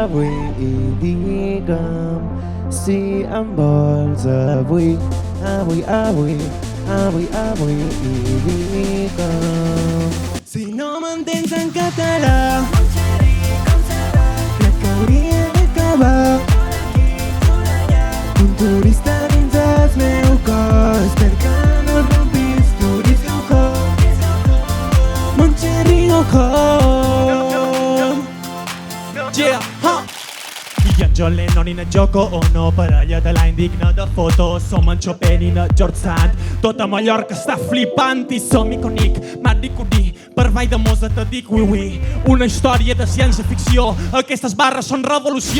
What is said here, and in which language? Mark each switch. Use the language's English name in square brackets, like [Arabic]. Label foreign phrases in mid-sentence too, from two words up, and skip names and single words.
[Catalan] Avui, i digue'm si em vols avui, i digue'm. Si no m'entens en català, crec que hauria d'acabar. Un turista dins el meu cor, espero que no el rompis, turista [English] go home. Montserri go home. Yeah, ha! [Catalan] I en John Lennon i en Yoko Ono, parella de l'any digna de fotos. Som en Chopin i en George Sand. Tota Mallorca està flipant i som icònic. Marie Curie, per Vall de Mosa te dic oui. Una història de ciència-ficció. Aquestes barres són revolució.